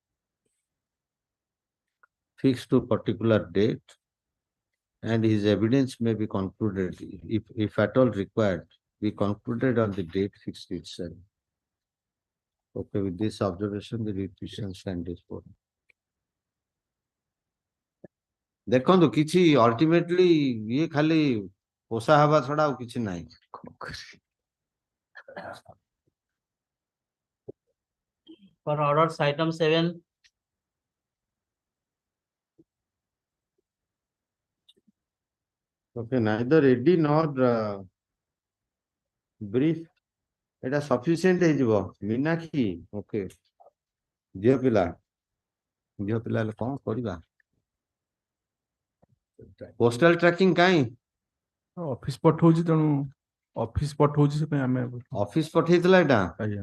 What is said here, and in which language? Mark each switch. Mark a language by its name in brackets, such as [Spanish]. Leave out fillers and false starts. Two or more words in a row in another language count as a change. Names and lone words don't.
[English] fixed to particular date, and his evidence may be concluded, if at all required, be concluded on the date fixed itself. Okay, with this observation, the petition stand disposed. [Odia] ଦେଖନ୍ତୁ କିଛି ultimately ଇଏ ଖାଲି ପୋଷା ହେବା ଛଡା ଆଉ କିଛି ନାହିଁ। [English] For orders item 7. Okay, neither ready nor brief. [Odia] এটা sufficient ହେଇଯିବ। ମୀନାକ୍ଷୀ, okay, ଝିଅ ପିଲା ହେଲେ କଣ କରିବା? [English] Postal tracking କାଇଁ? [Odia] Office ପଠଉଛି ତେଣୁ office ପଠଉଛି ସେ ପାଇଁ ଆମେ Office ପଠେଇଥିଲା ଏଟା? ଆଜ୍ଞା